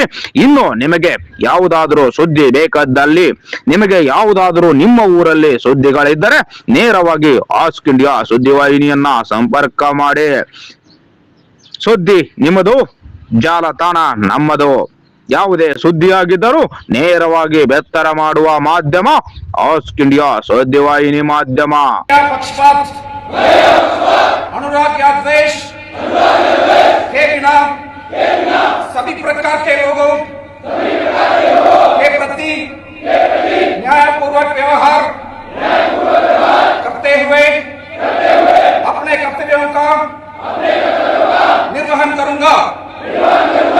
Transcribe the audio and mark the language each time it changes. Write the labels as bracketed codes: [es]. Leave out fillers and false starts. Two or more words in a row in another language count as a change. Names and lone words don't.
[kn] ಇನ್ನು ನಿಮಗೆ ಯಾವುದಾದ್ರೂ ಸುದ್ದಿ ಬೇಕಾದಲ್ಲಿ, ನಿಮಗೆ ಯಾವುದಾದ್ರೂ ನಿಮ್ಮ ಊರಲ್ಲಿ ಸುದ್ದಿಗಳಿದ್ದರೆ ನೇರವಾಗಿ ಆಸ್ಕ್ ಇಂಡಿಯಾ ಸುದ್ದಿವಾಹಿನಿಯನ್ನ ಸಂಪರ್ಕ ಮಾಡಿ. ಸುದ್ದಿ ನಿಮ್ಮದು, ಜಾಲತಾಣ ನಮ್ಮದು. ಯಾವುದೇ ಸುದ್ದಿಯಾಗಿದ್ದರೂ ನೇರವಾಗಿ ಬೆತ್ತರ ಮಾಡುವ ಮಾಧ್ಯಮ ಆಸ್ಕ್ ಇಂಡಿಯಾ ಸುದ್ದಿವಾಹಿನಿ ಮಾಧ್ಯಮ. [hi] अनुराग या द्वेष के बिना सभी प्रकार के लोगों के प्रति न्यायपूर्वक व्यवहार करते हुए अपने कर्तव्यों का निर्वहन करूंगा।